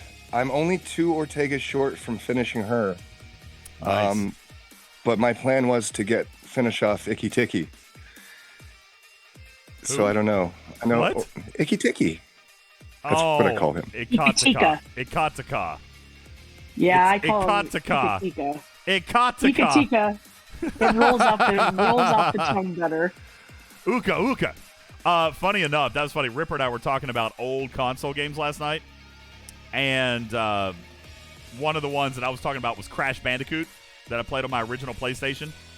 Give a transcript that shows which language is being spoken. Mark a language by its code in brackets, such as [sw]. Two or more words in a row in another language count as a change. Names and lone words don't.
[en] I'm only 2 Ortegas short from finishing her. Nice. But my plan was to finish off Icky Ticky. So I don't know. I know What? Icky Ticky. That's what I call him. Ikataka. Ikataka. Yeah, I call him Ikataka. Ika-tika. Ikataka. Ika-tika. It rolls off the tongue better. Uka. Funny enough, that was funny. Ripper and I were talking about old console games last night. And one of the ones that I was talking about was Crash Bandicoot that I played on my original PlayStation.